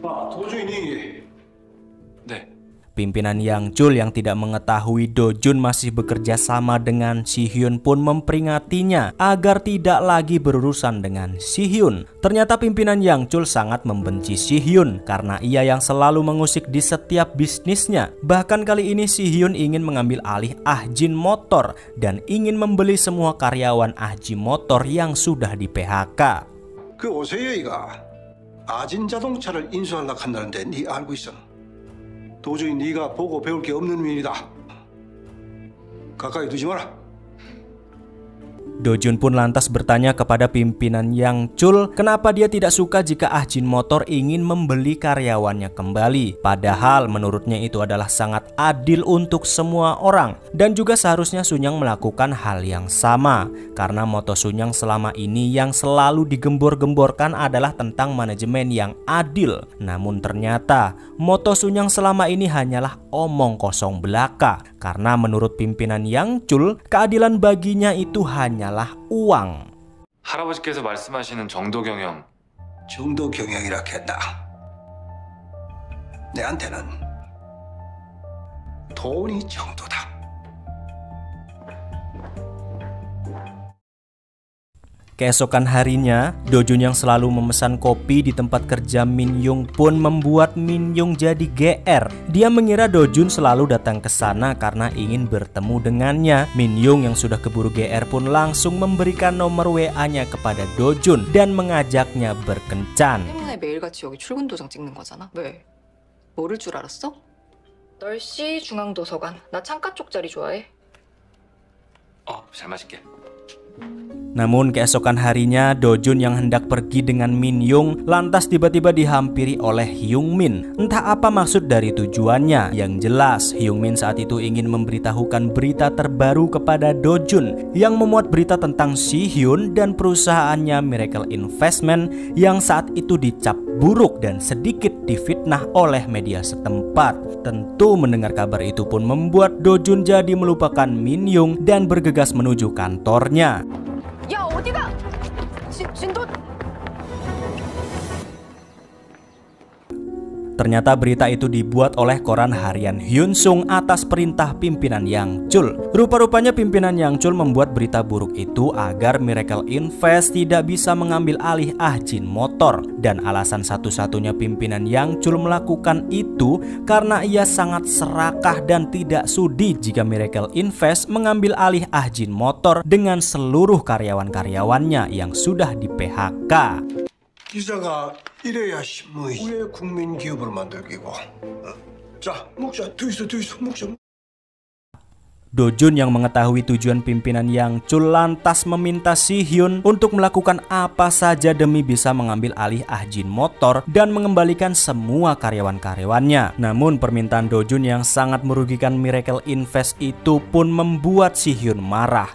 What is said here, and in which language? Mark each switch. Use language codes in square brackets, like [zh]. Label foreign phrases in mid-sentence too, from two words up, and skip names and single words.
[id] Pimpinan Yang Chul yang tidak mengetahui Do Jun masih bekerja sama dengan Si Hyun pun memperingatinya agar tidak lagi berurusan dengan Si Hyun. Ternyata pimpinan Yang Chul sangat membenci Si Hyun karena ia yang selalu mengusik di setiap bisnisnya. Bahkan kali ini Si Hyun ingin mengambil alih Ahjin Motor dan ingin membeli semua karyawan Ahjin Motor yang sudah di PHK. [ko] 그 오세여이가 아진 자동차를 인수하려고 한다는데 네 알고 있어? 도저히 네가 보고 배울 게 없는 일이다. 가까이 두지 마라. [id] Do Jun pun lantas bertanya kepada pimpinan Yang Chul kenapa dia tidak suka jika Ahjin Motor ingin membeli karyawannya kembali. Padahal menurutnya itu adalah sangat adil untuk semua orang. Dan juga seharusnya Sunyang melakukan hal yang sama. Karena moto Sunyang selama ini yang selalu digembor-gemborkan adalah tentang manajemen yang adil. Namun ternyata moto Sunyang selama ini hanyalah omong kosong belaka. Karena menurut pimpinan Yang Chul, keadilan baginya itu hanyalah uang. [ko] 할아버지께서 말씀하시는 정도 경영. 정도 경영이라 했다. 내한테는 돈이 정도다. [id] Keesokan harinya, Do Jun yang selalu memesan kopi di tempat kerja Min Yung pun membuat Min Yung jadi GR. Dia mengira Do Jun selalu datang ke sana karena ingin bertemu dengannya. Min Yung yang sudah keburu GR pun langsung memberikan nomor WA-nya kepada Do Jun dan mengajaknya berkencan. [ko] 때문에 매일같이 여기 출근 도장 찍는 거잖아. 왜? 모를 줄 알았어? 널씨 중앙도서관. 나 창가 쪽 자리 좋아해. 잘 마실게. [id] Namun keesokan harinya Do Jun yang hendak pergi dengan Min Yung lantas tiba-tiba dihampiri oleh Hyung Min. Entah apa maksud dari tujuannya. Yang jelas Hyung Min saat itu ingin memberitahukan berita terbaru kepada Do Jun yang memuat berita tentang Si Hyun dan perusahaannya Miracle Investment yang saat itu dicap buruk dan sedikit difitnah oleh media setempat. Tentu mendengar kabar itu pun membuat Do Jun jadi melupakan Min Yung dan bergegas menuju kantornya. [ko] 야 어디가? 진도. [id] Ternyata berita itu dibuat oleh koran harian Hyun Sung atas perintah pimpinan Yang Chul. Rupa-rupanya pimpinan Yang Chul membuat berita buruk itu agar Miracle Invest tidak bisa mengambil alih Ahjin Motor. Dan alasan satu-satunya pimpinan Yang Chul melakukan itu karena ia sangat serakah dan tidak sudi jika Miracle Invest mengambil alih Ahjin Motor dengan seluruh karyawan-karyawannya yang sudah di PHK. [ko] 기자가 이래야 신문이 왜 국민 기업을 만들기고. 자, 먹자. 더 있어, 먹자. [id] Do Jun yang mengetahui tujuan pimpinan Yang Chul lantas meminta Si Hyun untuk melakukan apa saja demi bisa mengambil alih Ahjin Motor dan mengembalikan semua karyawan-karyawannya. Namun permintaan Do Jun yang sangat merugikan Miracle Invest itu pun membuat Si Hyun marah.